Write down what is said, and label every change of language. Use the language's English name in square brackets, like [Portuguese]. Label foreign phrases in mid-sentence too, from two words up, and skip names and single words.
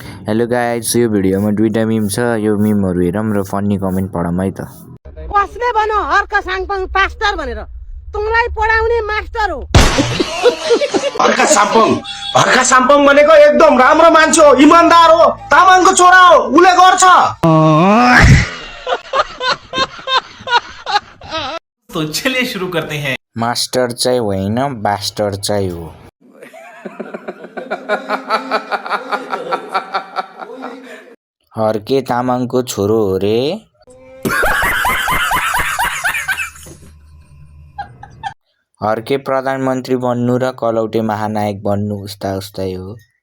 [English] hello guys, [Nepali] यो भिडियोमा दुईटा मिम छ। यो मिमहरु हेरौँ र [English] funny comment [Nepali] पढौँ है त। कसले भन हर्क साङपाङ पास्टर भनेर? तुमलाई पढाउने मास्टर हो। हर्का साम्पङ भनेको एकदम राम्रो मान्छे हो, इमानदार हो, तामाङको छोरा हो, उले गर्छ। [Hindi] तो चलिए शुरू करते हैं। [Nepali] मास्टर चाहिँ होइन, बास्टर चाहिँ हो। हर्के तामाङको छोरो हो रे। हर्के प्रधानमन्त्री बन्नु र कलौटे महानायक बन्नु उस्ता उस्तै हो।